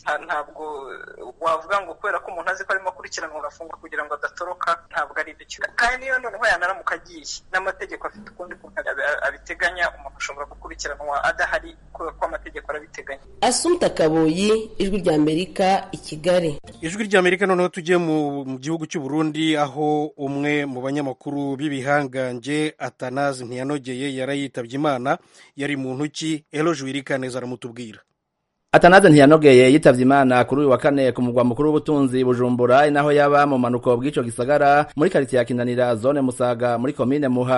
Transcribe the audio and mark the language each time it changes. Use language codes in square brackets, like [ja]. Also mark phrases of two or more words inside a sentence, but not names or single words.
[rw] Ntabwo wavuga ngo kubera ko umuntu azi ko arimo gukurikiranwa agafungwa kugira ngo adatoroka, ntabwo ari ibyo. Kandi niyo noneho yanaramuka agiye, n'amategeko afite ukundi kuntu abiteganya, umuntu ashobora gukurikiranwa adahari kubera ko amategeko arabiteganya. Assumpta Kaboyi, Ijwi ry'Amerika, i Kigali. Ijwi ry'Amerika. Noneho tugiye mu gihugu cy'u Burundi aho umwe mu banyamakuru b'ibihangange Atanaze Ntiyanogeye yarayitabye Imana. Yari muntu ki? Eloge Wirikaneza aramutubwira. [rn] Atanaze Ntiyanogeye yitavye Imana kuri uyu wa kane ku mugwa mukuru w'ubutunzi Bujumbura, inaho yaba mu manuko bw'ico gisagara muri quartier ya Kinanira zone Musaga muri commune Muha.